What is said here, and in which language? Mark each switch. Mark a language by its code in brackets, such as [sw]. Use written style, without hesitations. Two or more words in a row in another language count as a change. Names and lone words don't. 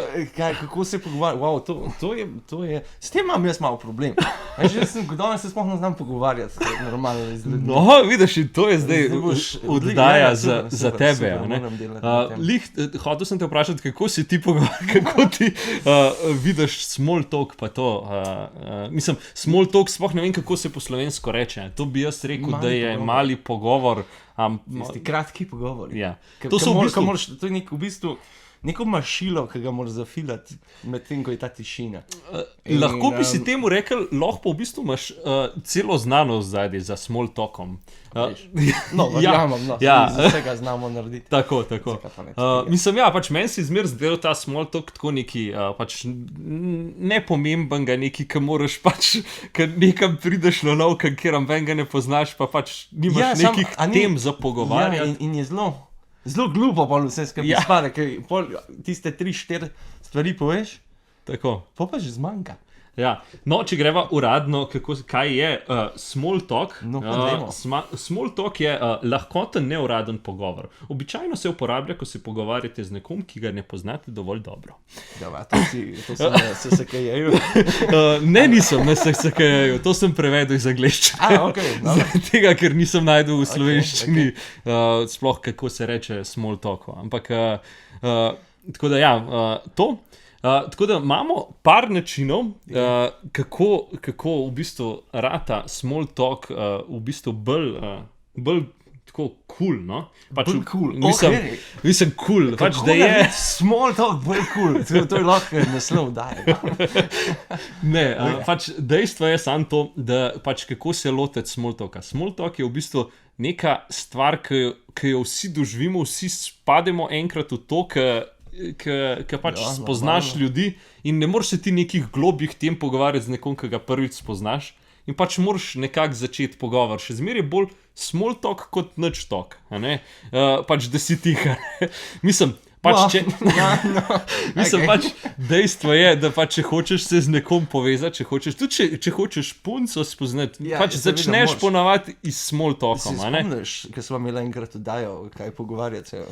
[sl] Kako se pogovarjati? Wow, to je... S tem imam jaz malo problem. Danes se sploh ne znam pogovarjati. Normalno z ljudmi. No, vidiš, in to je zdaj oddaja za tebe. Hotel sem te vprašati, kako si ti pogovarjati, kako ti vidiš [en] small talk [sl] pa to. Mislim, [en] small talk [sl] sploh ne vem, kako se po slovensko reče. To bi jaz rekel, da je mali pogovor. Tisti kratki pogovori. Ja. To je v bistvu neko mašilo, ki ga moraš zafilati med tem, ko je ta tišina. Lahko bi si temu rekel, lahko pa v bistvu imaš celo znanost zadaj za [en] small talkom. [sl] No, verjamem, vsega znamo narediti. Tako. Mislim, pač meni si zmer zdel ta [en] small talk [sl] tako neki pač nepomembenega, neki, ki moraš pač, ker nekam prideš na nov, kjer ambenga ne poznaš, pa pač nimaš nekih tem za pogovarjati. Ja, in je zelo glupo pa vse skupaj spade, ker tiste 3-4 stvari poveš, tako. Pa že zmanjka. Ja, no, če greva uradno, kaj je [en] small talk. [sl] No, [en] small talk [sl] je lahkoten, neuraden pogovor. Običajno se uporablja, ko se pogovarjate z nekom, ki ga ne poznate dovolj dobro. Ja, to sem na SSKJ-ju. Ne, nisem na SSKJ-ju, to sem prevedel iz angleščine. Zaradi tega, ker nisem najdel v slovenščini sploh, kako se reče [en] small talku. [sl] Ampak, tako da to. Tako da imamo par načinov, kako v bistvu rata [en] small talk [sl] v bistvu bolj tako cool, no? Bolj cool, Mislim cool, pač da je... [en] Small talk [sl] bolj cool, to je lahko naslov daje. Ne, pač dejstvo je samo to, da pač kako se loteti [en] small talka. Small talk [sl] je v bistvu neka stvar, ki jo vsi doživimo, vsi spademo enkrat v to, ki pač spoznaš ljudi in ne moreš se ti nekih globih tem pogovarjati z nekom, ki ga prvič spoznaš in pač moraš nekako začeti pogovor. Še zmeraj bolj [en] small talk [sl] kot nič talk, pač da si tiha. Mislim, pač pač dejstvo je, da pač če hočeš se z nekom povezati, če hočeš punco spoznati, pač začneš ponavadi iz [en] small talkom, [sl] Se spomniš, ker smo imeli enkrat oddajo, kaj pogovarjati se.